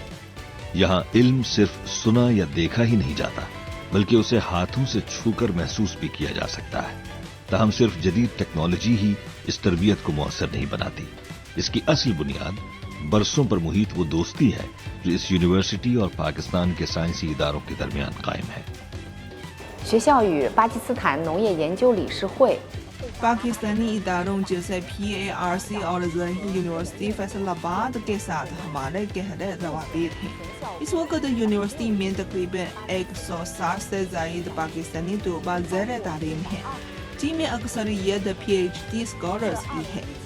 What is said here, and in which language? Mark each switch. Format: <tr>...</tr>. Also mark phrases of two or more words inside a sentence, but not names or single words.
<ur>یہاں علم صرف سنا یا دیکھا ہی نہیں جاتا، بلکہ اسے ہاتھوں سے چھو کر محسوس بھی کیا جا سکتا ہے. تاہم صرف جدید ٹیکنالوجی ہی اس تربیت کو مؤثر نہیں بناتی. اس کی اصل بنیاد برسوں پر محیط وہ دوستی ہے جو اس یونیورسٹی اور پاکستان کے سائنسی اداروں کے درمیان قائم ہے.</ur> <zh>学校与巴基斯坦农业研究理事会</zh> <ur>پاکستانی اداروں جیسے PARC اور ظہیر یونیورسٹی فیصل آباد کے ساتھ ہمارے گہرے روابط ہیں. اس وقت یونیورسٹی میں تقریباً 160 سے زائد پاکستانی طلبہ زیر تعلیم ہیں، جن میں اکثریت</ur> <en>PhD scholars</en> <ur>کی ہے.</ur>